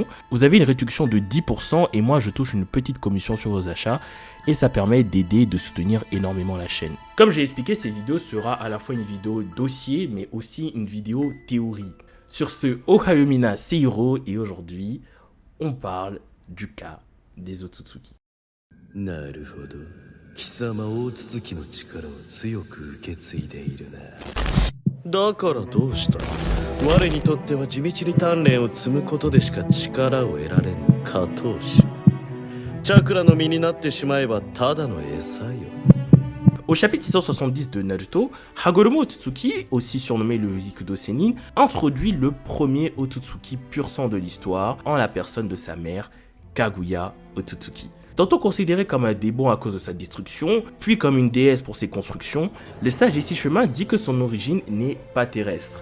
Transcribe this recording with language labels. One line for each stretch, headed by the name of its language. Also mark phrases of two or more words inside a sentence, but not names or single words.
French: Vous avez une réduction de 10% et moi je touche une petite commission sur vos achats et ça permet d'aider et de soutenir énormément la chaîne. Comme j'ai expliqué, cette vidéo sera à la fois une vidéo dossier mais aussi une vidéo théorie. Sur ce, Ohayomina, c'est Hiro et aujourd'hui, on parle du cas des Otsutsuki.
Japanese: なるほど。貴様大筒の力を強く受け継いでいるな。だからどうした？我にとっては地道に鍛錬を積むことでしか力を得られぬ下等種。チャクラの身になってしまえばただの餌よ。
French: Au chapitre 670 de Naruto, Hagoromo Otsutsuki, aussi surnommé le Hikudo Sennin, introduit le premier Otsutsuki pur sang de l'histoire en la personne de sa mère, Kaguya Otsutsuki. Tantôt considéré comme un démon à cause de sa destruction, puis comme une déesse pour ses constructions, le sage des 6 chemins dit que son origine n'est pas terrestre.